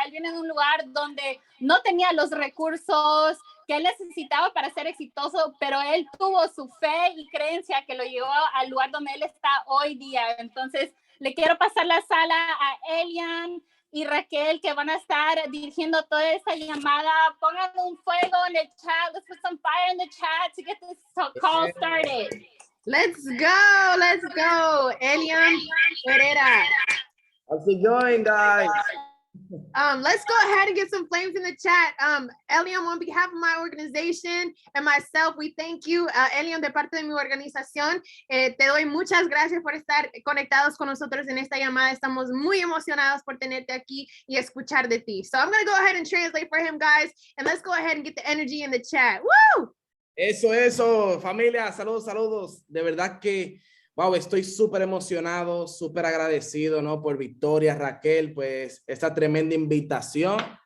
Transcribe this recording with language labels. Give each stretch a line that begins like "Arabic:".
Spanish: Él viene de un lugar donde no tenía los recursos que él necesitaba para ser exitoso, pero él tuvo su fe y creencia que lo llevó al lugar donde él está hoy día. Entonces, le quiero pasar la sala a Elliam y Raquel, que van a estar dirigiendo toda esta llamada. Pongan un fuego en el chat.
English: Let's put some fire in the chat to get this call started. Let's go. Elliam Herrera. How's it going, guys? Let's go ahead and get some flames in the chat. Elliam, on behalf of my organization and myself, we thank you.
Spanish: Elliam, de parte de mi organización, te doy muchas gracias por estar conectados con nosotros en esta llamada. Estamos muy emocionados por tenerte aquí y escuchar de ti.
English: So I'm going to go ahead and translate for him, guys, and let's go ahead and get the energy in the chat. Woo!
Spanish: Eso, familia, saludos. De verdad que, wow, estoy súper emocionado, súper agradecido, ¿no? Por Victoria, Raquel, pues, esta tremenda invitación.